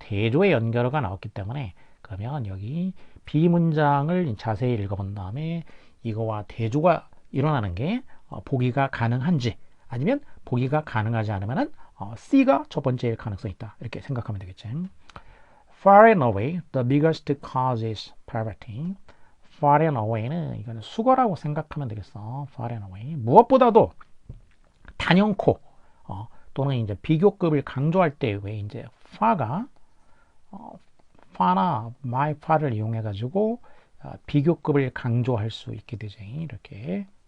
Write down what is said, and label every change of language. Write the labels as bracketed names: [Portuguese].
[Korean] 대조의 연결어가 나왔기 때문에 그러면 여기 B 문장을 자세히 읽어본 다음에 이거와 대조가 일어나는 게 보기가 가능한지 아니면 보기가 가능하지 않으면은 C가 첫 번째일 가능성이 있다. 이렇게 생각하면 되겠지. [English] Far and away, the biggest cause is poverty. [Korean] Far and away는 이거는 수거라고 생각하면 되겠어. [English] Far and away. [Korean] 무엇보다도 단연코 또는 이제 비교급을 강조할 때 왜 이제 far가 far나 my far를 이용해 가지고 비교급을 강조할 수 있게 되죠. 이렇게